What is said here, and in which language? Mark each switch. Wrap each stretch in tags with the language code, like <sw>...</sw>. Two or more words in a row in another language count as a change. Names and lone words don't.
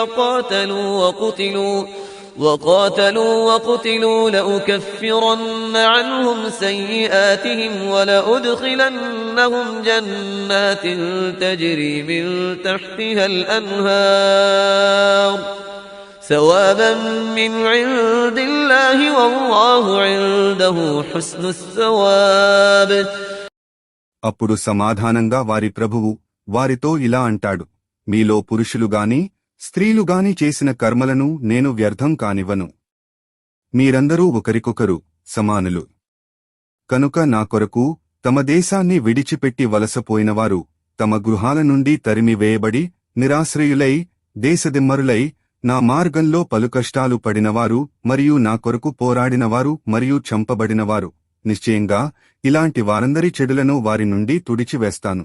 <ar>وقاتلوا لأكفرن عنهم سيئاتهم ولأدخلنهم جنات تجري من تحتها الأنهار ثوابا من عند الله والله عنده حسن الثواب.</ar> <te>అప్పుడు సమాధానంగా వారి ప్రభువు వారితో ఇలా అంటాడు, మీలో పురుషులుగాని స్త్రీలుగాని చేసిన కర్మలను నేను వ్యర్థం కానివ్వను. మీరందరూ ఒకరికొకరు సమానులు. కనుక నా కొరకు తమ దేశాన్ని విడిచిపెట్టి వలసపోయినవారు, తమ గృహాల నుండి తరిమివేయబడి నిరాశ్రయులై దేశదిమ్మరులై నా మార్గంలో పలు కష్టాలు పడినవారు మరియు నా కొరకు పోరాడినవారు మరియు చంపబడినవారు, నిశ్చయంగా ఇలాంటి వారందరి చెడులను వారి నుండి తుడిచివేస్తాను.</te>